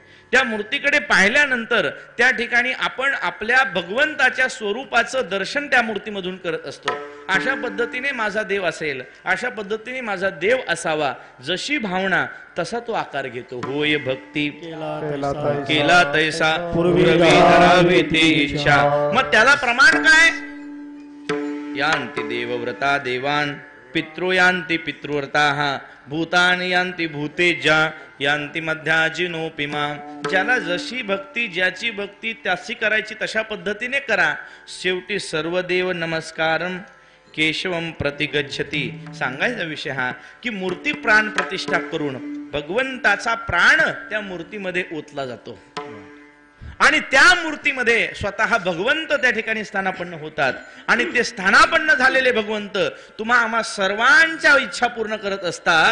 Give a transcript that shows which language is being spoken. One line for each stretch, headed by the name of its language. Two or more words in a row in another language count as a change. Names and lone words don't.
Marathi: त्या मूर्तीकडे पाहिल्यानंतर त्या ठिकाणी आपण आपल्या भगवंताच्या स्वरूपाचं दर्शन त्या मूर्तीमधून करत असतो. अशा पद्धतीने माझा देव असेल, अशा पद्धतीने माझा देव असावा, जशी भावना तसा तो आकार घेतो. होय भक्ती केला तैसा पूर्वी धरावे ते इच्छा. मग त्याला प्रमाण काय?
Sanskrit: यांती देवव्रता देवान पितृ यांती पितृव्रताः भूतानि यांती भूतेजा यांती मध्याजिनोपिमा.
Marathi: ज्याला जशी भक्ती, ज्याची भक्ती त्याची करायची तशा पद्धतीने करा.
Sanskrit: शेवटी सर्व देव नमस्कारम केशवम प्रतिगच्छती.
Marathi: सांगायचा विषय हा की मूर्ती प्राण प्रतिष्ठा करून भगवंताचा प्राण त्या मूर्तीमध्ये ओतला जातो आणि त्या मूर्तीमध्ये स्वतः भगवंत त्या ठिकाणी स्थानापन्न होतात. आणि ते स्थानापन्न झालेले भगवंत तुम्हा आम्हा सर्वांच्या इच्छा पूर्ण करत असतात.